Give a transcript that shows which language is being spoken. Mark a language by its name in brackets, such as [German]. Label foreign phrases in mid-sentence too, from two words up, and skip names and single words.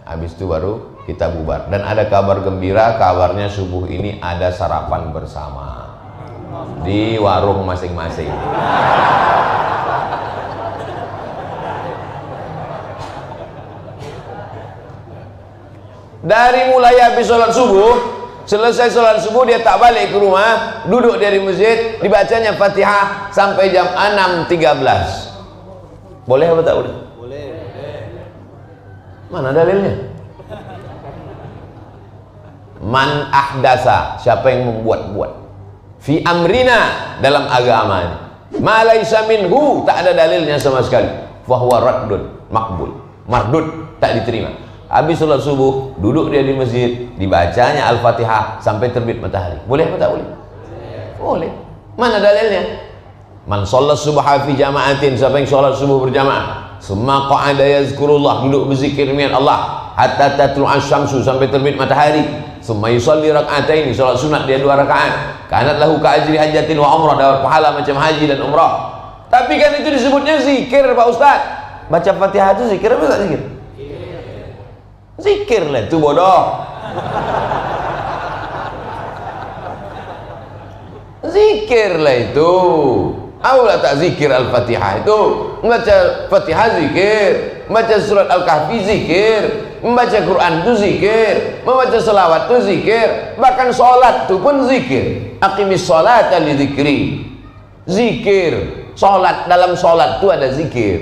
[Malay] Habis itu baru kita bubar. Dan ada kabar gembira, kabarnya subuh ini ada sarapan bersama di warung masing-masing. Dari mulai habis sholat subuh, selesai sholat subuh dia tak balik ke rumah, duduk dari masjid, dibacanya Fatihah sampai jam 6.13. Boleh apa tak boleh? Boleh. Mana dalilnya? [Arabic] من أحدث, [Malay] siapa yang membuat-buat [Arabic] في أمرنا, [Malay] dalam agama ini, [Arabic] ما ليس منه, [Malay] tak ada dalilnya sama sekali, [Arabic] فهو رد مقبول مردود, [Malay] tak diterima. Habis sholat subuh, duduk dia di masjid, dibacanya Al-Fatihah sampai terbit matahari. Boleh apa tak boleh? Boleh. Mana dalilnya? [Arabic] من صلى الصبح في جماعة, [Malay] siapa yang sholat subuh berjamaah, [Arabic] ثم قعد يذكر الله, [Malay] duduk berzikir dengan Allah, [Arabic] حتى تطلع الشمس, [Malay] sampai terbit matahari, [Arabic] ثم يصلي ركعتين, [Malay] sholat sunat dia 2 rakaat, [Arabic] كانت له كأجر حجة وعمرة, [Malay] dapat pahala macam haji dan umrah. Tapi kan itu disebutnya zikir Pak Ustaz. Baca Fatihah itu zikir apa tak zikir? Zikir lah itu bodoh. Zikir lah itu. Aulah tak zikir Al-Fatihah itu. Membaca Fatihah zikir, membaca surat Al-Kahfi zikir, membaca Quran itu zikir, membaca selawat itu zikir, bahkan sholat itu pun zikir. [Arabic] أقم الصلاة لذكري. [Malay] Zikir, sholat, dalam sholat itu ada zikir.